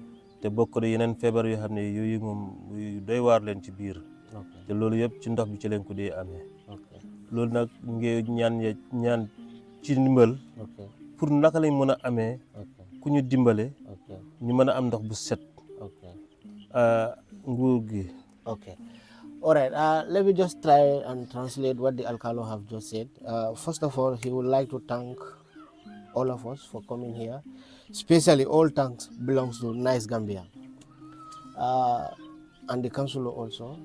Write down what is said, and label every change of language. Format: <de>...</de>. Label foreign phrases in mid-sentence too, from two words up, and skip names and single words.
<wo>te bokk na yeneen feebar yoo xam ne yooyu moom doy waar leen ci biir. te loolu yëpp ci ndox bi ci leen ko dee amee. loolu nag ngeen ñaan ci ndimbal. pour naka lañ mën a amee. ku ñu dimbale. ñu mën a am ndox bu set. nguur gi.</wo> <en>Okay. All right. Let me just try and translate what the Alcalo have just said. First of all, he would like to thank all of us for coming here. Especially all thanks belongs to Nice Gambia and the council also.</en>